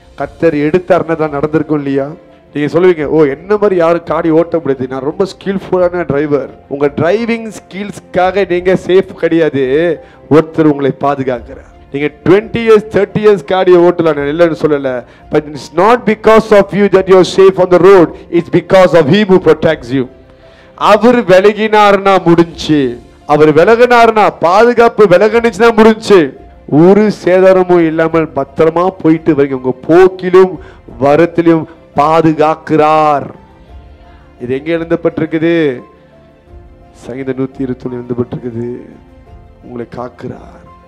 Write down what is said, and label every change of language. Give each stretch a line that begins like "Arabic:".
Tamil: கர்த்தர் எடுத்தாருன்னா நடந்திருக்கும் இல்லையா? நீங்க சொல்லுவீங்க, ஓ என்ன மாதிரி யாரும் காடி ஓட்ட முடியாது, நான் ரொம்ப ஸ்கில்ஃபுல்லான டிரைவர். உங்க டிரைவிங் ஸ்கில்ஸ்க்காக நீங்க சேஃப் கிடையாது, ஒருத்தர் உங்களை பாதுகாக்கிறார். நீங்க
English: 20 years 30 years
Tamil: காடி ஓட்டலாம், நான் இல்லைன்னு சொல்லல.
English: But it's not because of you that you are safe on the road, it's because of him who protects you.
Tamil: அவர் விலகினார்னா முடிஞ்சு, அவர் விலகினார்னா பாதுகாப்பு விலகணுச்சுன்னா முடிஞ்சு. ஒரு சேதாரமும் இல்லாமல் பத்திரமா போயிட்டு வரீங்க. உங்க போக்கிலும் வரத்திலும் பாதுகாக்கிறார். இது எங்க எழுதப்பட்டிருக்குது? சங்கீதம் 121 எழுதப்பட்டிருக்குது. உங்களை காக்கிறார்.